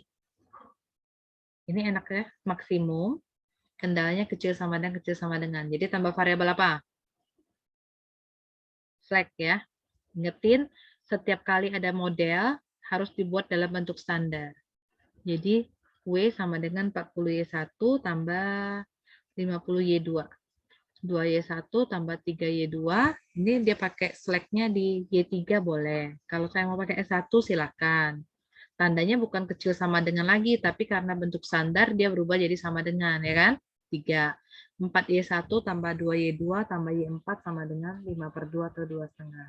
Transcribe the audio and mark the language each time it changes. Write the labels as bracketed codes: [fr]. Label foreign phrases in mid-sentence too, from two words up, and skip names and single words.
[id] Ini enak ya, maksimum, kendalanya kecil sama dengan. Jadi tambah variabel apa? Slack ya. Ingetin, setiap kali ada model, harus dibuat dalam bentuk standar. Jadi, W sama dengan 40Y1 tambah 50Y2. 2Y1 tambah 3Y2, ini dia pakai slack-nya di Y3 boleh. Kalau saya mau pakai S1 silakan. Tandanya bukan kecil sama dengan lagi, tapi karena bentuk standar dia berubah jadi sama dengan, ya kan? 3. 4Y1 tambah 2Y2 tambah Y4 sama dengan 5/2 atau 2,5.